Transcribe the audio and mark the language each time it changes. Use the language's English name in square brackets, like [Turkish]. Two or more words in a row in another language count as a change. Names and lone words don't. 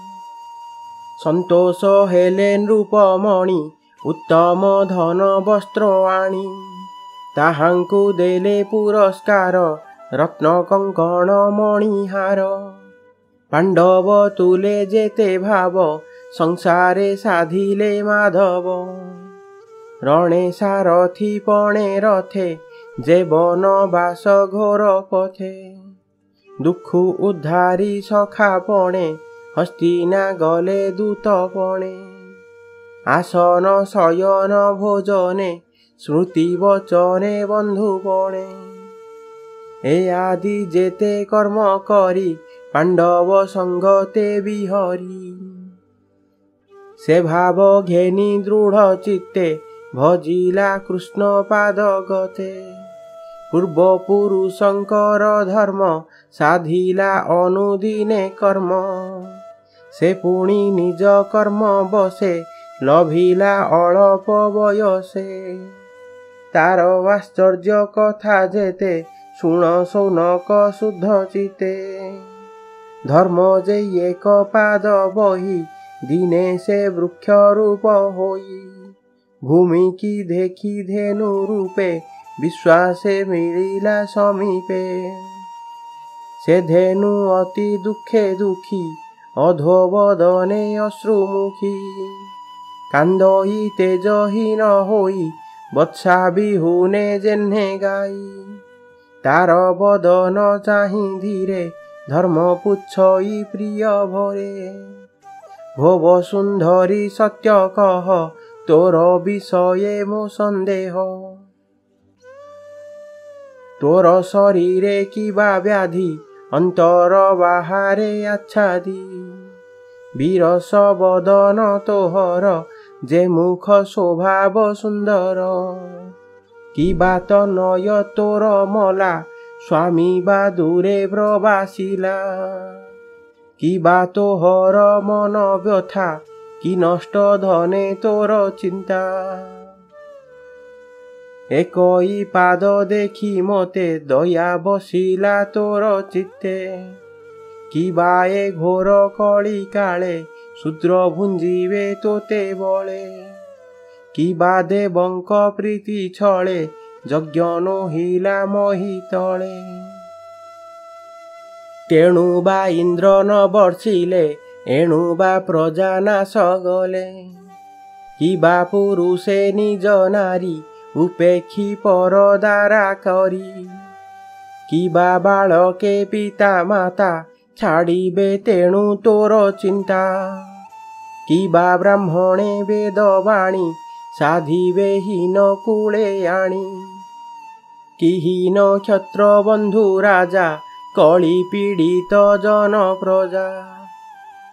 [Odia] ସନ୍ତୋଷ ହେଲେ ନୃପମଣି ଉତ୍ତମ ଧନ ବସ୍ତ୍ର ଆଣି ତାହାଙ୍କୁ ଦେଲେ ପୁରସ୍କାର ରତ୍ନ କଙ୍କଣ ମଣିହାର ପାଣ୍ଡବ ତୁଲେ ଯେତେ ଭାବ ସଂସାରେ ସାଧିଲେ ମାଧବ ରଣେ ସାରଥି ପଣେ ରଥେ ଜେବନ ବାସ ଘୋର ପଥେ ଦୁଖୁ ଉଦ୍ଧାରି ସଖା ପଣେ ହସ୍ତିନା ଗଲେ ଦୂତ ପଣେ ଆସନ ଶୟନ ଭୋଜନେ ସ୍ମୃତି ବଚନେ ବନ୍ଧୁପଣେ ଏ ଆଦି ଯେତେ କର୍ମ କରି ପାଣ୍ଡବ ସଙ୍ଗତେ ବିହରି ସେ ଭାବ ଘେନି ଦୃଢ଼ ଚିତ୍ତେ ଭଜିଲା କୃଷ୍ଣ ପାଦ ଗତେ ପୂର୍ବ ପୁରୁଷଙ୍କର ଧର୍ମ ସାଧିଲା ଅନୁଦିନେ କର୍ମ ସେ ପୁଣି ନିଜ କର୍ମ ବଶେ ଲଭିଲା ଅଳ୍ପ ବୟସେ ତାର ଆଶ୍ଚର୍ଯ୍ୟ କଥା ଯେତେ ଶୁଣ ଶୌନକ ଶୁଦ୍ଧ ଚିତେ ଧର୍ମ ଯେ ଏକ ପାଦ ବହି ଦିନେ ସେ ବୃକ୍ଷ ରୂପ ହୋଇ ଭୂମି କି ଦେଖି ଧେନୁ ରୂପେ ବିଶ୍ୱାସେ ମିଳିଲା ସମୀପେ ସେ ଧେନୁ ଅତି ଦୁଖେ ଦୁଖୀ ଅଧୋବଦନେ ଅଶ୍ରୁମୁଖୀ କାନ୍ଦହି ତେଜହୀନ ହୋଇ ବତ୍ସା ବିହୁନେ ଯେହ୍ନେ ଗାଈ ତାର ବଦନ ଚାହି ଧୀରେ ଧର୍ମ ପୁଚ୍ଛଇ ପ୍ରିୟ ଭରେ ଭବ ସୁନ୍ଦରୀ ସତ୍ୟ କହ ତୋର ବିଷୟେ ମୋ ସନ୍ଦେହ ତୋର ଶରୀରେ କିବା ବ୍ୟାଧି ଅନ୍ତର ବାହାରେ ଆଚ୍ଛାଦି ବିରସ ବଦନ ତୋହର ଯେ ମୁଖ ସ୍ୱଭାବ ସୁନ୍ଦର କିବା ତନୟ ତୋର ମଲା ସ୍ୱାମୀ ବା ଦୂରେ ପ୍ରବାସିଲା କିବା ତୋହର ମନ ବ୍ୟଥା କି ନଷ୍ଟ ଧନେ ତୋର ଚିନ୍ତା ଏକଇ ପାଦ ଦେଖି ମତେ ଦୟା ବସିଲା ତୋର ଚିତ୍ତେ କିବା ଏ ଘୋର କଳି କାଳେ ଶୂଦ୍ର ଭୁଞ୍ଜିବେ ତୋତେ ବଳେ କିବା ଦେବଙ୍କ ପ୍ରୀତି ଛଳେ ଯଜ୍ଞ ନୋହିଲା ମହୀ ତଳେ ତେଣୁ ବା ଇନ୍ଦ୍ର ନ ବର୍ଷିଲେ ଏଣୁ ବା ପ୍ରଜା ନାଶ ଗଲେ କିବା ପୁରୁଷେ ନିଜ ନାରୀ ଉପେକ୍ଷି ପରଦାରା କରି କିବା ବାଳକେ ପିତା ମାତା ଛାଡ଼ିବେ ତେଣୁ ତୋର ଚିନ୍ତା କିବା ବ୍ରାହ୍ମଣେ ବେଦବାଣୀ ସାଧିବେ ହୀନ କୂଳେ ଆଣି କି ହୀନ କ୍ଷତ୍ର ବନ୍ଧୁ ରାଜା କଳି ପୀଡ଼ିତ ଜନ ପ୍ରଜା